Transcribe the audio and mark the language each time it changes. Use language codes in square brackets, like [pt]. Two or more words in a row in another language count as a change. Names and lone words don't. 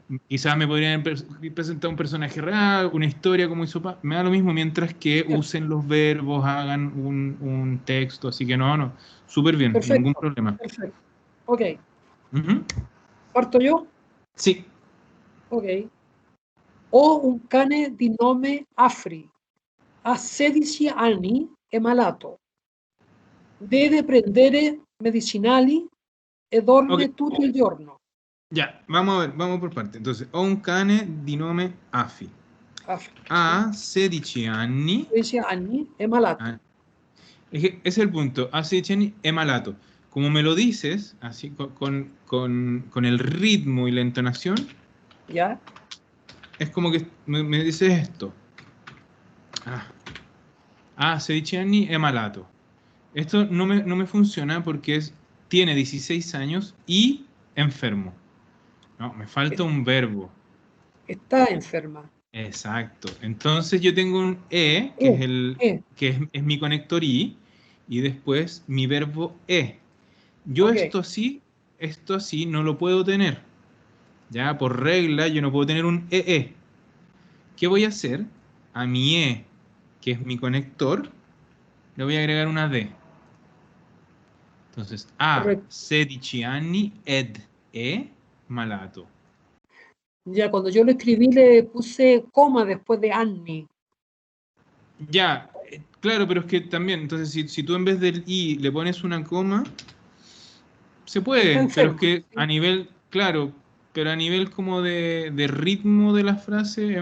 [es] quizás me podrían presentar un personaje real, una historia como hizo me da lo mismo mientras que bien, usen los verbos, hagan un texto, así que no, súper bien, ningún perfecto, problema. perfecto. Ok, Ujú. ¿parto yo? Sí, Ok. [it] O un cane di nome Afri, a 16 anni è malato, deve prendere medicinali e [es] ok, [it] dorme tutto il giorno. [es] ya, vamos a ver, vamos por parte. Entonces, [it] ho un cane di nome Afi, Afri, ha 16 anni, 16 anni è malato. [es] ah, ese es el punto, [it] ha 16 anni è malato. Como me lo dices, así con el ritmo y la entonación, ¿Ya? es como que me dices esto. Ah, 16 anni è malato. [es] Esto no me funciona porque tiene 16 años y enfermo. No, me falta un verbo. Está enferma. Exacto. Entonces yo tengo un que es E, e, es mi conector y después mi verbo Yo ok, esto así no lo puedo tener. Ya por regla yo no puedo tener un EE. ¿Qué voy a hacer? A mi que es mi conector, le voy a agregar una D. Entonces, a correcto. [it] 16 anni ed malato. [es] Ya cuando yo lo escribí le puse coma después de anni. Ya, claro, pero es que también, entonces si tú en vez del I le pones una coma, se Está puede, pero es enferma. que a ¿Sí? nivel, claro, pero a nivel como de ritmo de la frase,